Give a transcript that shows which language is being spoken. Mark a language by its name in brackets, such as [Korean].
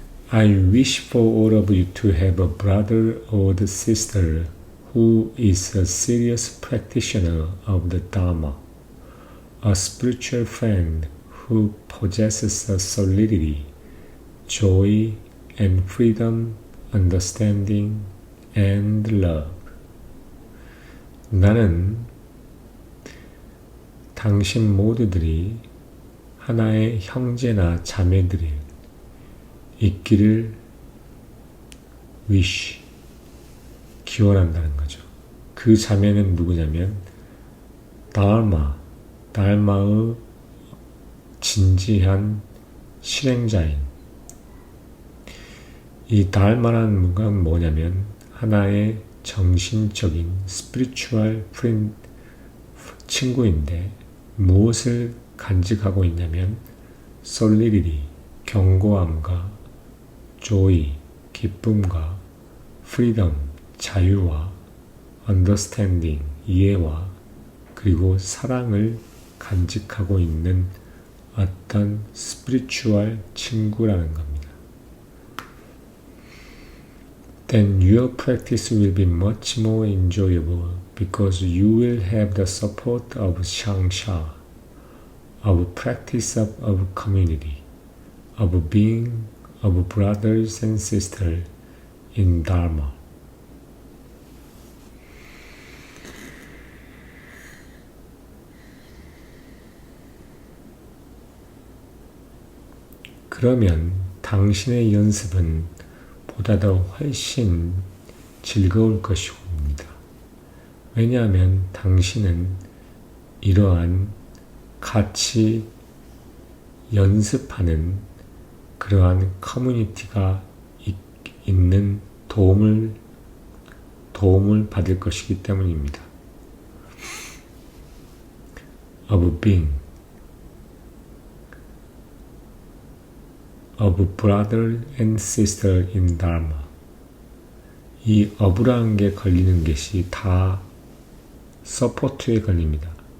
[English] I wish for all of you to have a brother or sister who is a serious practitioner of the Dharma, a spiritual friend who possesses a solidity, joy, and freedom, understanding, and love. [Korean] 나는 당신 모두들이 하나의 형제나 자매들이 있기를 wish, 기원한다는 거죠. 그 자매는 누구냐면 달마의 진지한 실행자인, 이 달마라는 건 뭐냐면 하나의 정신적인 [English] 스피리추얼 프렌드, [Korean] 친구인데 무엇을 간직하고 있냐면 solidity, 견고함과 joy, 기쁨과 freedom, 자유와 understanding, 이해와 그리고 사랑을 간직하고 있는 어떤 스피리추얼 친구라는 겁니다. [English] Then your practice will be much more enjoyable because you will have the support of Shangsha, of practice of community, of being of brothers and sisters in Dharma. [Korean] 그러면 당신의 연습은 보다 더 훨씬 즐거울 것입니다. 왜냐하면 당신은 이러한 같이 연습하는 그러한 커뮤니티가 있는 도움을 받을 것이기 때문입니다. [English] of being, of brother and sister in Dharma. [Korean] 이 of라는 게 걸리는 것이 다 서포트에 걸립니다.